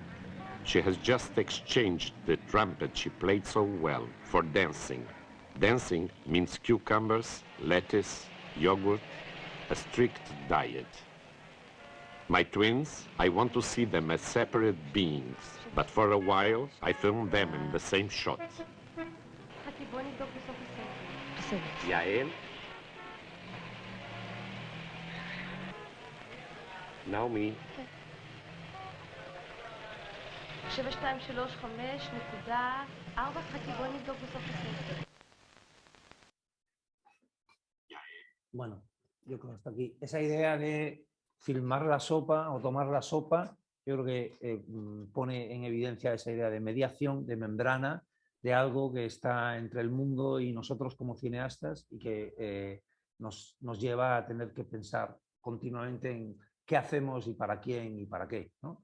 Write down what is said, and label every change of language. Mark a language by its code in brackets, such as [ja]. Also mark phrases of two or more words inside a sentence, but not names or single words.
[en] She has just exchanged the trumpet she played so well for dancing. Dancing means cucumbers, lettuce, yogurt, a strict diet. My twins, I want to see them as separate beings, but for a while, I film them in the same shot. Yael? Naomi? [he] 7235.4, חכי, בואי נבדוק בסוף הספר. [es] Bueno, yo creo que hasta aquí. Esa idea de filmar la sopa o tomar la sopa, yo creo que pone en evidencia esa idea de mediación, de membrana, de algo que está entre el mundo y nosotros como cineastas y que nos lleva a tener que pensar continuamente en qué hacemos y para quién y para qué, ¿no?